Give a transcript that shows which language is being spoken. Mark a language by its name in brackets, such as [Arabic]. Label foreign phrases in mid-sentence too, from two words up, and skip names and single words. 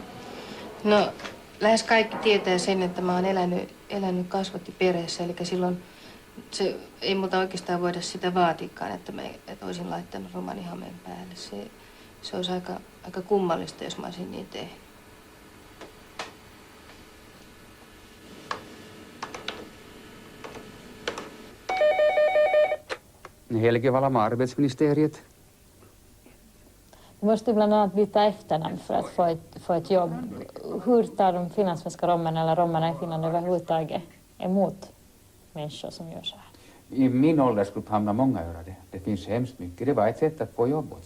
[Finnish] No, lähes kaikki tietää sen, että mä oon elänyt kasvattiperheessä, eli silloin ei multa oikeastaan voida sitä vaatiikaan, että olisin laittanut romanihameen päälle. Se olisi aika kummallista, jos mä olisin niin tehnyt. [Swedish] Helge Valama, arbetsministeriet. Du måste bland annat byta efternamn för att få ett jobb. Hur tar de finlandssvenska romerna eller romerna i Finland överhuvudtaget emot människor som gör så här? I min åldersgrupp hamnar många göra det. Det finns hemskt mycket. Det var ett sätt att få jobb åt sig.